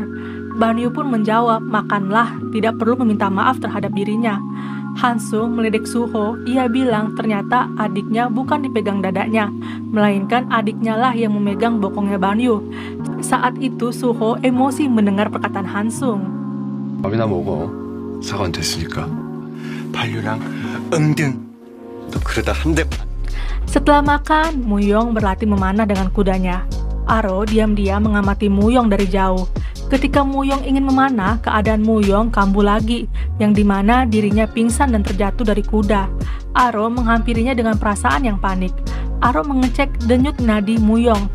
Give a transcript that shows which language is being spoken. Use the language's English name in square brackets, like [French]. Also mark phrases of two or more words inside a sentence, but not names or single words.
[Indonesian] Banyu pun menjawab, makanlah, tidak perlu meminta maaf terhadap dirinya. Hansung meledek Suho, ia bilang ternyata adiknya bukan dipegang dadanya, melainkan adiknya lah yang memegang bokongnya Banyu. Saat itu Suho emosi mendengar perkataan Hansung. [Korean] 밥이나 먹어. 사과는 됐으니까. 반류랑 응등. 너 그러다 한 대. [Indonesian] Setelah makan, Muyong berlatih memanah dengan kudanya. Aro diam-diam mengamati Muyong dari jauh. Ketika Muyong ingin memanah, keadaan Muyong kambuh lagi, yang dimana dirinya pingsan dan terjatuh dari kuda. Aro menghampirinya dengan perasaan yang panik. Aro mengecek denyut nadi Muyong.